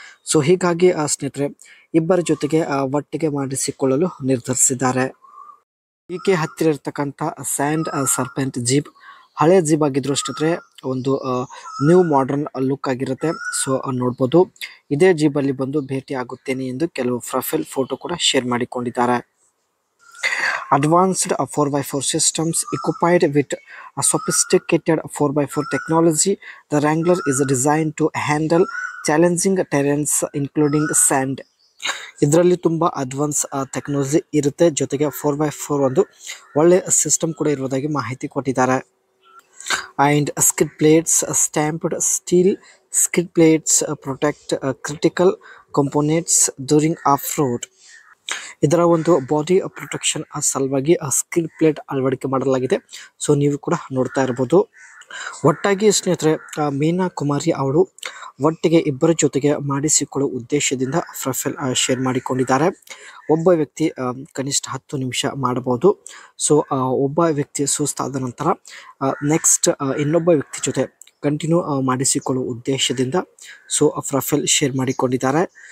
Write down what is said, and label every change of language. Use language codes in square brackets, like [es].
[kn] So ಹೀಗಾಗಿ ಸ್ನೇಹಿತರೆ, ಇಬ್ಬರ ಜೊತೆಗೆ ಒಟ್ಟಿಗೆ ಮಾಡಿಸಿಕೊಳ್ಳಲು ನಿರ್ಧರಿಸಿದ್ದಾರೆ. ಈಕೆ ಹತ್ತಿರ ಇರ್ತಕ್ಕಂಥ ಸ್ಯಾಂಡ್ ಸರ್ಪೆಂಟ್ ಜೀಪ್ ಹಳೆ ಜೀಪ್ ಆಗಿದ್ರು ಸ್ನೇಹಿತರೆ, ಒಂದು ನ್ಯೂ ಮಾಡರ್ನ್ ಲುಕ್ ಆಗಿರುತ್ತೆ. ಸೊ ನೋಡ್ಬೋದು, ಇದೇ ಜೀಬಲ್ಲಿ ಬಂದು ಭೇಟಿ ಆಗುತ್ತೇನೆ ಎಂದು ಕೆಲವು ಪ್ರೊಫೈಲ್ ಫೋಟೋ ಕೂಡ ಶೇರ್ ಮಾಡಿಕೊಂಡಿದ್ದಾರೆ. [en] Advanced 4x4 systems equipped with a sophisticated 4x4 technology, the Wrangler is designed to handle challenging terrains including sand. [kn] ಇದರಲ್ಲಿ ತುಂಬ ಅಡ್ವಾನ್ಸ್ ಟೆಕ್ನಾಲಜಿ ಇರುತ್ತೆ, ಜೊತೆಗೆ 4x4 ಒಂದು ಒಳ್ಳೆ ಸಿಸ್ಟಮ್ ಕೂಡ ಇರುವುದಾಗಿ ಮಾಹಿತಿ ಕೊಟ್ಟಿದ್ದಾರೆ. [en] And skid plates, stamped steel skid plates protect critical components during off-road. [kn] ಇದರ ಒಂದು ಬಾಡಿ ಪ್ರೊಟೆಕ್ಷನ್ ಸಲುವಾಗಿ ಸ್ಕಿಡ್ ಪ್ಲೇಟ್ ಅಳವಡಿಕೆ ಮಾಡಲಾಗಿದೆ. ಸೊ ನೀವು ಕೂಡ ನೋಡ್ತಾ ಇರ್ಬೋದು. ಒಟ್ಟಾಗಿ ಸ್ನೇಹಿತರೆ, ಮೀನಾ ಕುಮಾರಿ ಅವರು ಒಟ್ಟಿಗೆ ಇಬ್ಬರ ಜೊತೆಗೆ ಮಾಡಿಸಿಕೊಳ್ಳುವ ಉದ್ದೇಶದಿಂದ ಪ್ರೊಫೈಲ್ ಶೇರ್ ಮಾಡಿಕೊಂಡಿದ್ದಾರೆ. ಒಬ್ಬ ವ್ಯಕ್ತಿ ಕನಿಷ್ಠ 10 ನಿಮಿಷ ಮಾಡಬಹುದು. ಸೊ ಒಬ್ಬ ವ್ಯಕ್ತಿ ಸುಸ್ತಾದ ನಂತರ ನೆಕ್ಸ್ಟ್ ಇನ್ನೊಬ್ಬ ವ್ಯಕ್ತಿ ಜೊತೆ ಕಂಟಿನ್ಯೂ ಮಾಡಿಸಿಕೊಳ್ಳುವ ಉದ್ದೇಶದಿಂದ ಸೊ ಪ್ರೊಫೈಲ್ ಶೇರ್ ಮಾಡಿಕೊಂಡಿದ್ದಾರೆ.